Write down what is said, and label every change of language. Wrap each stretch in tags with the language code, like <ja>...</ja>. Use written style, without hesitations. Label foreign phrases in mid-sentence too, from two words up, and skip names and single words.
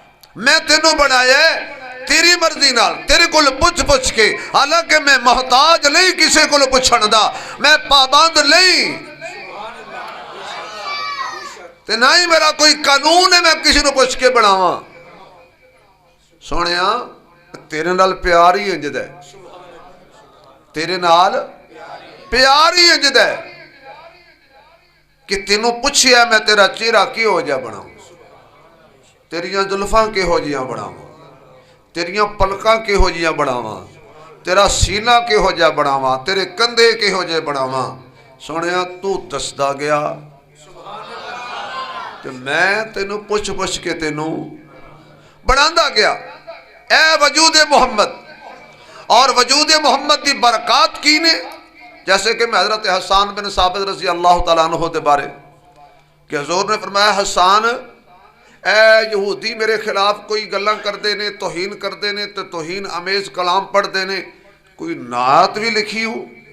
<pa>میں تینوں بنایا ہے تیری مرضی نال، تیرے کول پوچھ کے، حالانکہ میں محتاج نہیں کسی کول پوچھن دا، میں پابند نہیں تے نہ ہی میرا کوئی قانون ہے میں کسی نو پوچھ کے بناواں۔ سونیا تیرے نال پیار ہی انج دا ہے، تیرے نال پیار ہی انج دا ہے کہ تینوں پوچھیا میں تیرا چہرہ کیہو جا بناؤں، تیریاں زلفاں کیہو جیاں بناواں، تیریاں پلکاں کیہو جیاں بناواں، تیرا سینہ کیہو جا بناواں، تیرے کندھے کیہو جے بناواں۔ سونیا تو دسدا گیا کہ میں تینوں پوچھ کے تینوں بناندا گیا۔ اے وجود محمد، اور وجود محمد دی برکات کی نے، جیسے کہ میں حضرت حسان بن ثابت</pa> <ar>رضی اللہ تعالیٰ عنہ</ar> <pa>دے بارے کہ حضور نے فرمایا حسان اے یہودی میرے خلاف کوئی گلاں کر دینے، توہین کر دینے تو توہین امیز کلام پڑھ دینے، کوئی نعت بھی لکھی ہو؟</pa>